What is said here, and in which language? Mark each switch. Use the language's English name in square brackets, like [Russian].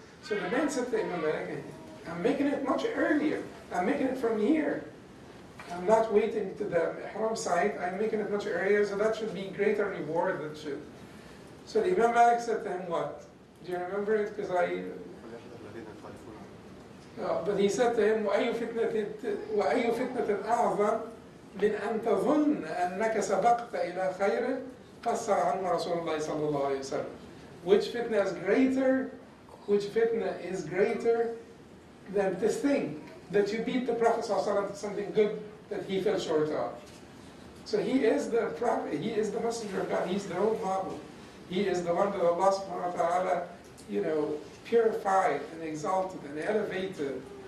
[English] So the man said to Imam Malik, I'm making it much earlier. I'm making it from here. I'm not waiting to the ihram site, I'm making it much earlier, so that should be greater reward than should. So the Imam Malik said to him, what? Do you remember it? Because I... but he said to him, [Arabic] وَأَيُّ فِتْنَةٍ أَعْظَمْ مِنْ أَنْ تَظُنَّ أَنَّكَ سَبَقْتَ إِلَى خَيْرٍ قَصَّ عَنْهُ رَسُولُ اللَّهِ صَلَّى اللَّهُ عَلَيْهِ وَسَلَّمْ. [English] Which fitna is greater? Which fitna is greater than to think that you beat the Prophet صلى الله عليه وسلم something good that he fell short of? So he is the Prophet, he is the Messenger of God, he's the role model. He is the one that Allah subhanahu wa ta'ala, you know, purified and exalted and elevated.